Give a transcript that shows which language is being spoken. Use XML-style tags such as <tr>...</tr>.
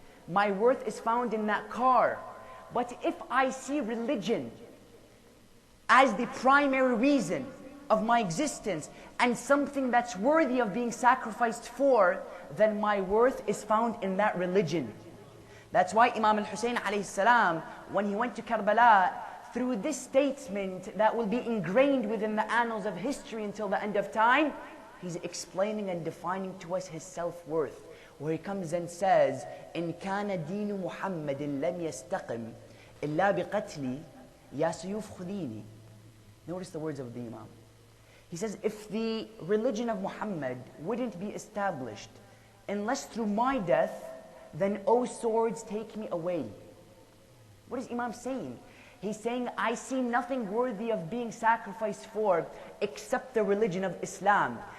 <en>My worth is found in that car. But if I see religion as the primary reason of my existence and something that's worthy of being sacrificed for, then my worth is found in that religion. That's why Imam al-Hussein alayhi salam, when he went to Karbala, through this statement that will be ingrained within the annals of history until the end of time, he's explaining and defining to us his self-worth. Where he comes and says,</en> <ar>إِن كَانَ دِينُ مُحَمَّدٍ لَمْ يَسْتَقِمْ إِلَّا بِقَتْلِ يَا سُيُوفْ خُذِينِ.</ar> <en>Notice the words of the Imam. He says, if the religion of Muhammad wouldn't be established unless through my death, then O swords, take me away. What is Imam saying? He's saying, I see nothing worthy of being sacrificed for except the religion of Islam.</en>